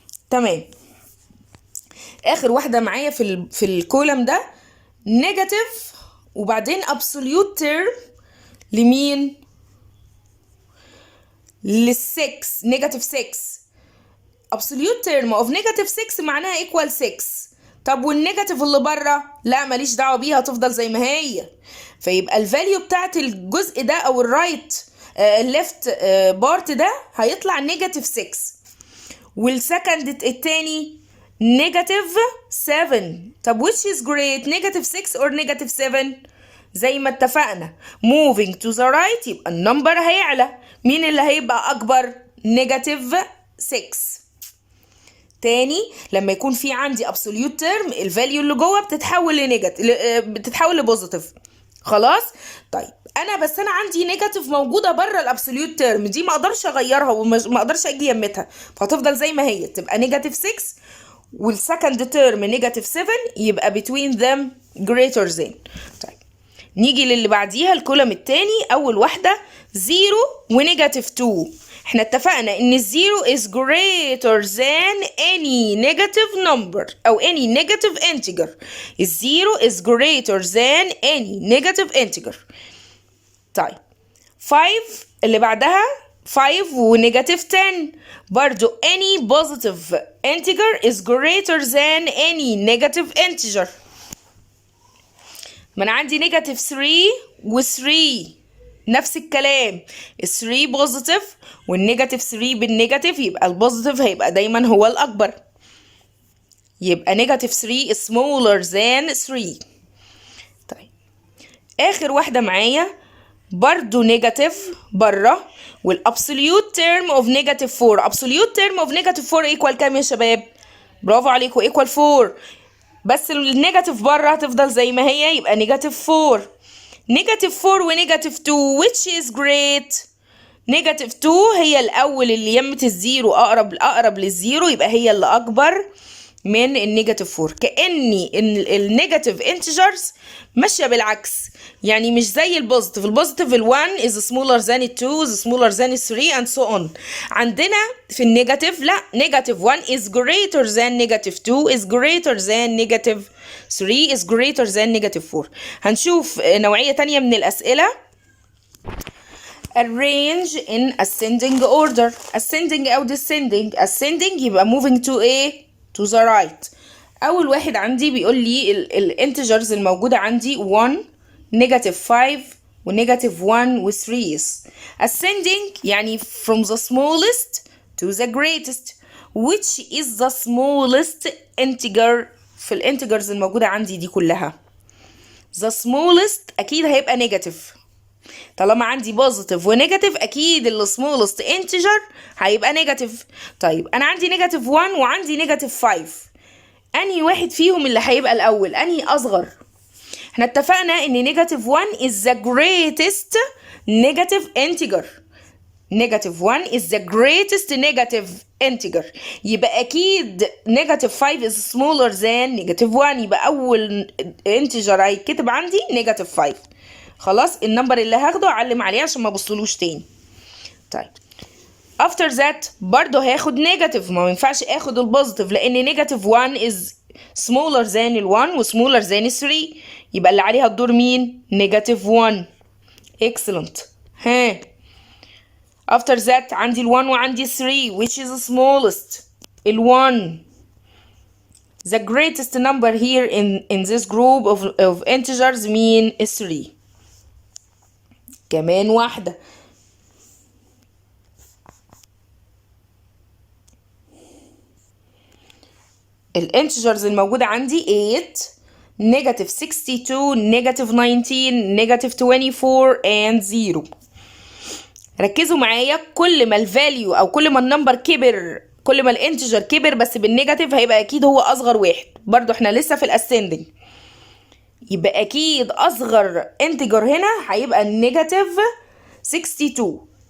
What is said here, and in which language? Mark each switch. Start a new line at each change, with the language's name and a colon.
Arabic: تمام. اخر واحده معايا في الكولم ده نيجاتيف وبعدين absolute term لمين؟ لل6. نيجاتيف 6.
English: absolute term of negative 6
Arabic: معناها
English: equal 6.
Arabic: طب والنيجاتيف اللي بره؟ لا ماليش دعوه بيها، هتفضل زي ما هي. فيبقى الفاليو بتاعت الجزء ده او الرايت الليفت بارت ده هيطلع نيجاتيف 6. والسكند التاني نيجاتيف 7. طب which is great؟ نيجاتيف 6 or نيجاتيف 7؟ زي ما اتفقنا
English: moving to the right
Arabic: يبقى النمبر هيعلى. مين اللي هيبقى اكبر؟ نيجاتيف 6. تاني لما يكون في عندي absolute term الفاليو اللي جوه بتتحول لنيجاتيف، بتتحول لبوزيتيف. خلاص. طيب انا عندي نيجاتيف موجوده بره الابسوليوت تيرم دي، ما اقدرش اغيرها وما اقدرش اجي يمتها، فهتفضل زي ما هي، تبقى نيجاتيف 6 والسكند تيرم نيجاتيف 7، يبقى
English: between them greater than.
Arabic: طيب نيجي للي بعديها الكولم التاني. اول واحده 0 ونيجاتيف 2. احنا اتفقنا ان الزيرو
English: is greater than any negative number او any negative integer. الزيرو is greater than any negative integer.
Arabic: طيب 5 اللي بعدها 5 ونيجاتيف 10 برضو
English: any positive integer is greater than any negative integer.
Arabic: ما انا عندي نيجاتيف 3 و3 نفس الكلام، ال 3 بوزيتيف والنيجاتيف 3 بالنيجاتيف، يبقى البوزيتيف هيبقى دايما هو الاكبر، يبقى نيجاتيف 3
English: smaller than 3.
Arabic: طيب اخر واحده معايا برضو نيجاتيف بره، والابسوليوت تيرم اوف نيجاتيف 4. ابسوليوت تيرم اوف نيجاتيف 4 ايكوال كام يا شباب؟ برافو عليكم، ايكوال 4. بس النيجاتيف بره هتفضل زي ما هي، يبقى نيجاتيف 4. نيجاتيف 4 ونيجاتيف 2
English: which is great؟
Arabic: نيجاتيف 2 هي الاول اللي يمت الزيرو اقرب للزيرو، يبقى هي اللي اكبر من النيجاتيف 4. كأني النيجاتيف انتجرز ماشيه بالعكس، يعني مش زي البوزيتيف.
English: البوزيتيف ال1 is smaller than ال2 is smaller than ال3 and so on.
Arabic: عندنا في النيجاتيف لا،
English: Negative 1 is greater than negative 2 is greater than negative 3 is greater than negative 4.
Arabic: هنشوف نوعيه تانية من الاسئله.
English: arrange in ascending order. ascending او descending. ascending
Arabic: يبقى
English: moving to a to the right.
Arabic: اول واحد عندي بيقول لي الانتجرز الموجوده عندي 1 نيجاتيف 5 ونيجاتيف 1 و 3.
English: ascending
Arabic: يعني
English: from the smallest to the greatest. which is the smallest integer
Arabic: في الانتجرز الموجوده عندي دي كلها؟ the smallest اكيد هيبقى نيجاتيف، طالما عندي بوزيتيف ونيجاتيف اكيد السمولست انتجر هيبقى نيجاتيف. طيب انا عندي نيجاتيف 1 وعندي نيجاتيف 5، انهي واحد فيهم اللي هيبقى الاول؟ انهي اصغر؟ احنا اتفقنا ان نيجاتيف
English: 1 is the greatest negative integer. negative 1 is the greatest negative integer. يبقى اكيد negative 5 is smaller than negative 1.
Arabic: يبقى اول integer هيتكتب عندي negative 5. خلاص النمبر اللي هاخده اعلم عليه عشان ما ابصلوش تاني. طيب
English: after that
Arabic: برضه هاخد negative. ما ينفعش اخد البوزيتيف لان
English: negative 1 is smaller than
Arabic: ال 1 و smaller than 3. يبقى اللي عليها الدور مين؟ negative 1.
English: excellent. ها after that
Arabic: عندي ال 1 وعندي 3
English: which is the smallest. ال 1. the greatest number here in this group of integers
Arabic: مين؟ 3. كمان واحدة. الانتجرز الموجودة عندي 8
English: negative 62 negative 19 negative 24 and 0.
Arabic: ركزوا معايا كل ما الفاليو او كل ما النمبر كبر كل ما الانتجر كبر بس بالنيجاتيف هيبقى اكيد هو اصغر واحد. برضو احنا لسه في الاسندنج يبقى اكيد اصغر انتجر هنا هيبقى النيجاتيف 62.